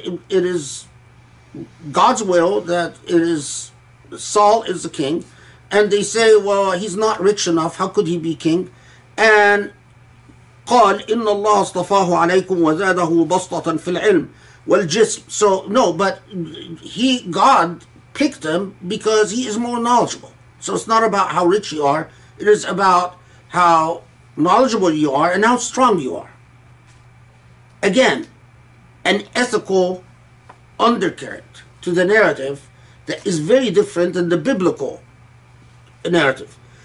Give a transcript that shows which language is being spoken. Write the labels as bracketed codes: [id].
[en] It is God's will that it is Saul is the king, and they say, well, he's not rich enough, how could he be king? And [ar] قال إن الله اصطفاه عليكم وزاده بسطة في العلم والجسم. [en] So no, but God picked him because he is more knowledgeable. So it's not about how rich you are, it is about how knowledgeable you are and how strong you are. Again, an ethical undercurrent to the narrative that is very different than the biblical narrative.